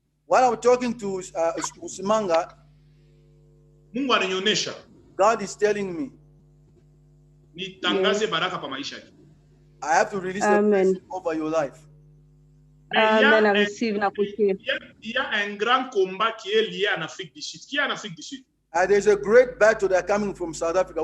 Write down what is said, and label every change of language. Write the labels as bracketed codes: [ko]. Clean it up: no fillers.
[en] While I'm talking to Usimanga, [sw] Mungu ananionyesha. [en] God is telling me [sw] Nitangaze baraka pa maisha yake. [en] I have to release a Amen. blessing over your life. Amen. I receive na poussée. [fr] Il y a un grand combat qui est lié en Afrique du Sud. Qui est en Afrique du Sud? [en] There's a great battle that coming from South Africa.